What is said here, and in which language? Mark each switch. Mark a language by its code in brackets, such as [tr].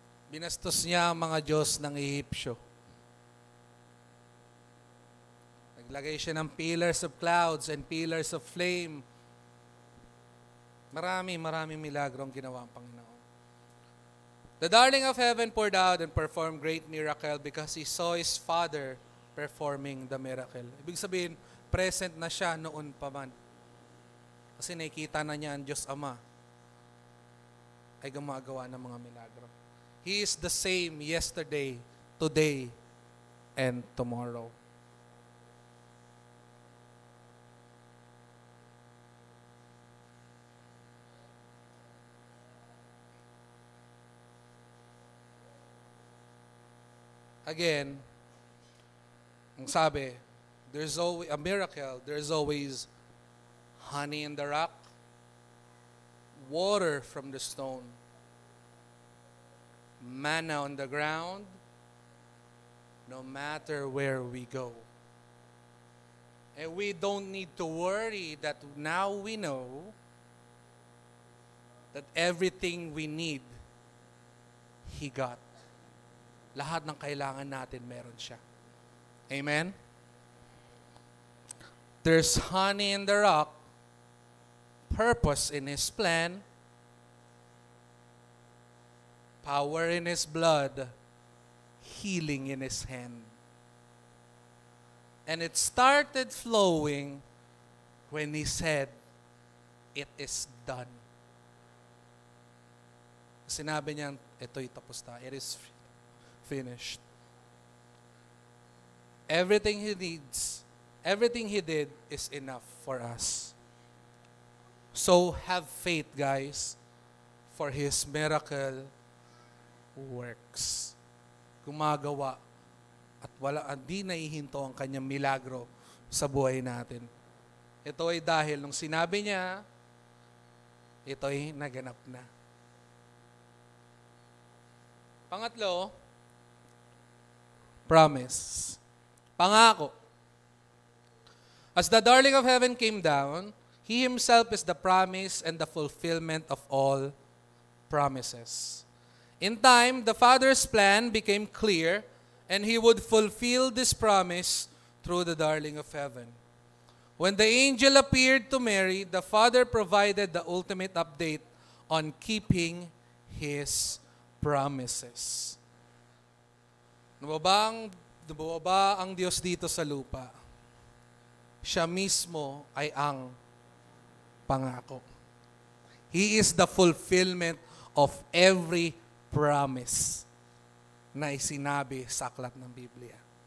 [tl] Binastos niya ang mga Diyos ng Ehipsyo. Naglagay siya ng [en] pillars of clouds and pillars of flame. [tl] Maraming milagro ang ginawa ang Panginoon. [en] The darling of heaven poured out and performed great miracle because he saw his Father performing the miracle. [tl] Ibig sabihin, present na siya noon pa man. Kasi nakikita na niya ang Diyos Ama ay gumagawa ng mga milagro. [en] He is the same yesterday, today, and tomorrow. Again, [tl] ang sabi, [en] there's always a miracle, there's always honey in the rock, water from the stone, manna on the ground, no matter where we go. And we don't need to worry that now we know that everything we need, He got. [tl] Lahat ng kailangan natin, meron siya. [en] Amen? There's honey in the rock, purpose in His plan, power in His blood, healing in His hand. And it started flowing when He said, it is done. [tl] Sinabi niya, ito'y tapos na. [en] It is finished. Everything He needs, everything He did is enough for us. So have faith, guys, for His miracle works. [tl] Gumagawa at hindi nahihinto ang kanyang milagro sa buhay natin. Ito ay dahil nung sinabi niya, ito ay naganap na. Pangatlo, promise. Pangako. [en] As the darling of heaven came down, He Himself is the promise and the fulfillment of all promises. In time, the Father's plan became clear, and He would fulfill this promise through the darling of heaven. When the angel appeared to Mary, the Father provided the ultimate update on keeping His promises. [tl] Nababa ang Diyos dito sa lupa. Siya mismo ay ang pangako. [en] He is the fulfillment of every promise [tl] na isinabi sa aklat ng Biblia.